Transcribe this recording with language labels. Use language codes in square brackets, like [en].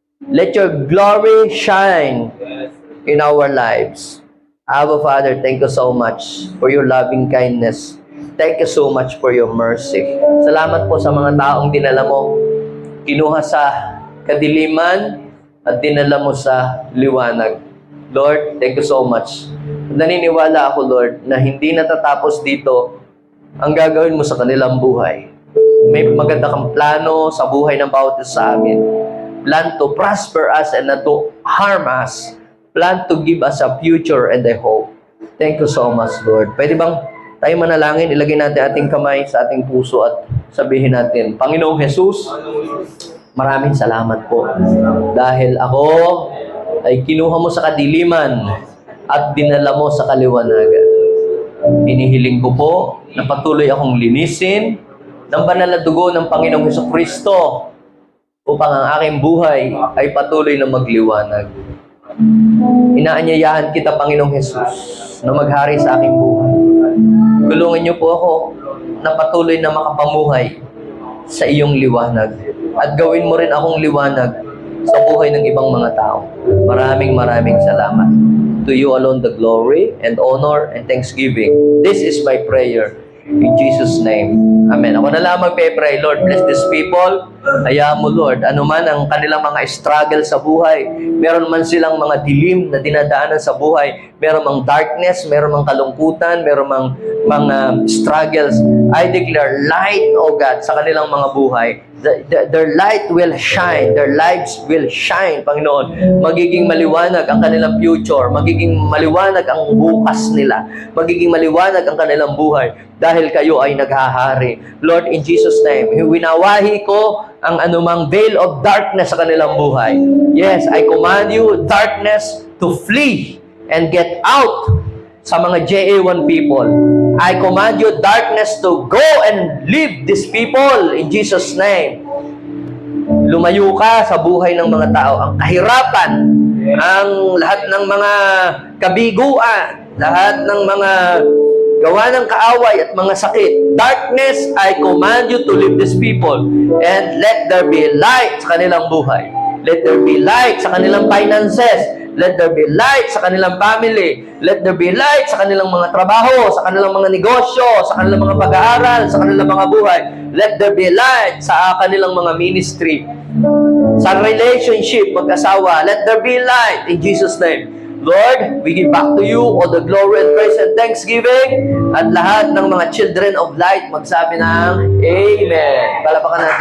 [en] Let your glory shine in our lives. Abba, Father, thank you so much for your loving kindness. Thank you so much for your mercy. [tl] Salamat po sa mga taong dinala mo. Kinuha sa kadiliman at dinala mo sa liwanag. Lord, thank you so much. Naniniwala ako, Lord, na hindi natatapos dito ang gagawin mo sa kanilang buhay. May maganda kang plano sa buhay ng bawat isa sa amin. [en] plan to prosper us and not to harm us, plan to give us a future and a hope. Thank you so much, [tl] Lord. Pwede bang tayo manalangin, ilagay natin ating kamay sa ating puso at sabihin natin, Panginoong Jesus, maraming salamat po dahil ako ay kinuha mo sa kadiliman at dinala mo sa kaliwanagan. Inihiling ko po na patuloy akong linisin ng banal na dugo ng Panginoong Hesukristo upang ang aking buhay ay patuloy na magliwanag. Inaanyayahan kita, Panginoong Jesus, na maghari sa aking buhay. Tulungan niyo po ako na patuloy na makapamuhay sa iyong liwanag. At gawin mo rin akong liwanag sa buhay ng ibang mga tao. Maraming salamat. [en] To you alone the glory and honor and thanksgiving. This is my prayer. In Jesus' name. Amen. [tl] Ako na lang magpe-pray. [en] Lord, bless these people. [tl] Hayaan mo, Lord, ano man ang kanilang mga struggle sa buhay, meron man silang mga dilim na dinadaanan sa buhay, meron mang darkness, meron mang kalungkutan, meron mang mga struggles, [en] I declare light, O God, [tl] sa kanilang mga buhay. [en] Their light will shine. Their lives will shine, Panginoon. [tl] Magiging maliwanag ang kanilang future. Magiging maliwanag ang bukas nila. Magiging maliwanag ang kanilang buhay dahil kayo ay naghahari. Lord, [en] in Jesus' name, [tl] winawahi ko ang anumang [en] veil of darkness [tl] sa kanilang buhay. [en] Yes, I command you, darkness, to flee and get out [tl] sa mga [en] JA1 people. I command you, darkness, to go and leave these people in Jesus' name. [tl] Lumayo ka sa buhay ng mga tao. Ang kahirapan, ang lahat ng mga kabiguan, lahat ng mga gawa ng kaaway at mga sakit. [en] Darkness, I command you to leave these people and let there be light [tl] sa kanilang buhay. [en] Let there be light [tl] sa kanilang [en] finances. Let there be light sa kanilang family. Let there be light [tl] sa kanilang mga trabaho, sa kanilang mga negosyo, sa kanilang mga pag-aaral, sa kanilang mga buhay. [en] Let there be light [tl] sa kanilang mga [en] ministry, sa relationship, mag-asawa. Let there be light in Jesus' name. Lord, we give back to you all the glory and praise and thanksgiving. [tl] At lahat ng mga [en] children of light [tl] magsabi ng Amen. Palapakan natin.